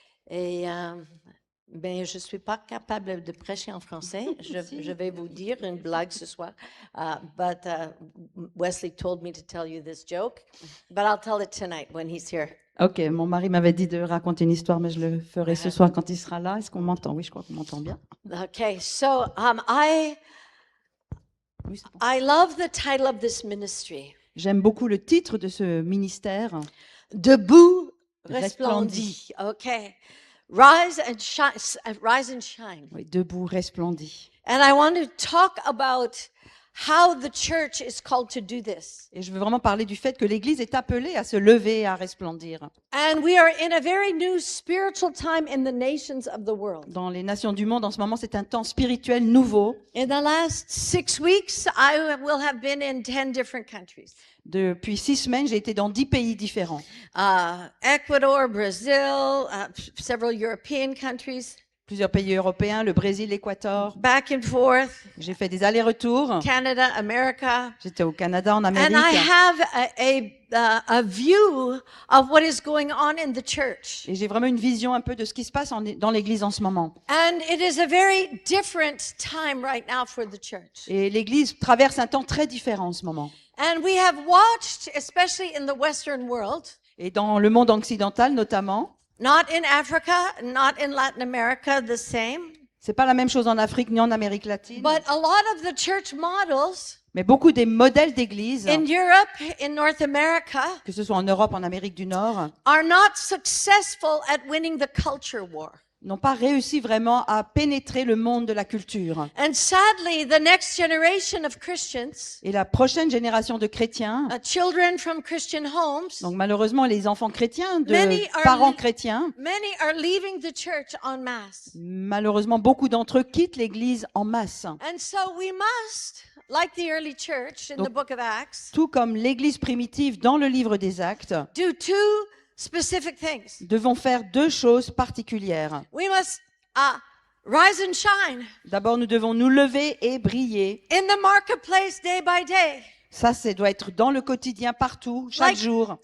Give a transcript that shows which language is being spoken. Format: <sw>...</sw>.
<fr>Et je ne suis pas capable de prêcher en français. Je vais vous dire une blague ce soir.</fr> <en>But Wesley told me to tell you this joke. But I'll tell it tonight when he's here.</en> <fr>Ok, mon mari m'avait dit de raconter une histoire, mais je le ferai ce soir quand il sera là. Est-ce qu'on m'entend? Oui, je crois qu'on m'entend bien.</fr> <en>Okay, so I love the title of this ministry.</en> <fr>J'aime beaucoup le titre de ce ministère. Debout, resplendis.</fr> <en>Okay. Rise and shine.</en> <fr>Oui, debout, resplendis.</fr> <en>And I want to talk about how the church is called to do this.</en> <fr>Et je veux vraiment parler du fait que l'Église est appelée à se lever et à resplendir.</fr> <en>And we are in a very new spiritual time in the nations of the world.</en> <fr>Dans les nations du monde, en ce moment, c'est un temps spirituel nouveau.</fr> <en>In the last 6 weeks, I will have been in 10 different countries.</en> <fr>Depuis 6 semaines, j'ai été dans 10 pays différents.</fr> <en>Ecuador, Brazil, several European countries.</en> <fr>Plusieurs pays européens, le Brésil, l'Équateur.</fr> <en>Back and forth.</en> <fr>J'ai fait des allers-retours.</fr> <en>Canada, America.</en> <fr>J'étais au Canada, en Amérique.</fr> <en>And I have a view of what is going on in the church.</en> <fr>Et j'ai vraiment une vision un peu de ce qui se passe dans l'Église en ce moment.</fr> <en>And it is a very different time right now for the church.</en> <fr>Et l'Église traverse un temps très différent en ce moment.</fr> <en>And we have watched, especially in the Western world.</en> <fr>Et dans le monde occidental notamment.</fr> <en>Not in Africa, not in Latin America, the same.</en> <fr>C'est pas la même chose en Afrique ni en Amérique latine.</fr> <en>But a lot of the church models.</en> <fr>Mais beaucoup des modèles d'église.</fr> <en>In Europe, in North America.</en> <fr>Que ce soit en Europe, en Amérique du Nord.</fr> <en>Are not successful at winning the culture war.</en> <fr>N'ont pas réussi vraiment à pénétrer le monde de la culture.</fr> <en>And sadly, the next generation of Christians,</en> <fr>et la prochaine génération de chrétiens,</fr> <en>children from Christian homes,</en> <fr>donc malheureusement les enfants chrétiens de parents chrétiens,</fr> <en>many are leaving the church en masse.</en> <fr>Malheureusement, beaucoup d'entre eux quittent l'Église en masse.</fr> <en>And so we must, like the early church in the book of Acts,</en> <fr>tout comme l'Église primitive dans le livre des Actes,</fr> <en>do 2 specific things.</en> <fr>Devons faire 2 choses particulières.</fr> <en>We must rise and shine.</en> <fr>D'abord, nous devons nous lever et briller.</fr> <en>In the marketplace day by day.</en> <fr>Ça doit être dans le quotidien partout, chaque jour.</fr>